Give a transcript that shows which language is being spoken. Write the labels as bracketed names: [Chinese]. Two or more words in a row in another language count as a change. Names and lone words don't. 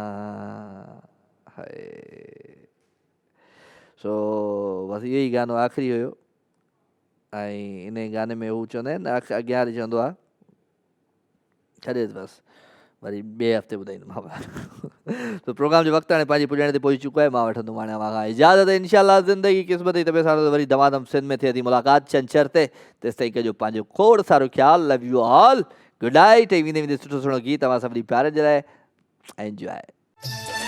[Sindhi] हाय सो बसि इहो ई गानो आख़िरी हुयो, ऐं इन गाने में हू चवंदा आहिनि न, अॻियां हली चवंदो आहे, छॾेसि बसि वरी ॿिए हफ़्ते ॿुधाईंदोमांव। तो प्रोग्राम जो वक़्तु हाणे पंहिंजी पुॼण ते पहुची चुको आहे। मां वठंदुमि हाणे अव्हां इजाज़त, इंशाअल्लाह ज़िंदगी क़िस्मत जी तबियत सां वरी दमादम सिंध में थिए थी मुलाक़ात छंछर ते। तेसिताईं कजो पंहिंजो खोड़ सारो ख़्यालु। [English] Love you all, good night. [Sindhi] ऐं वेंदे वेंदे सुठो सुठो गीत तव्हां सभिनी प्यारनि जे लाइ। एंजॉय।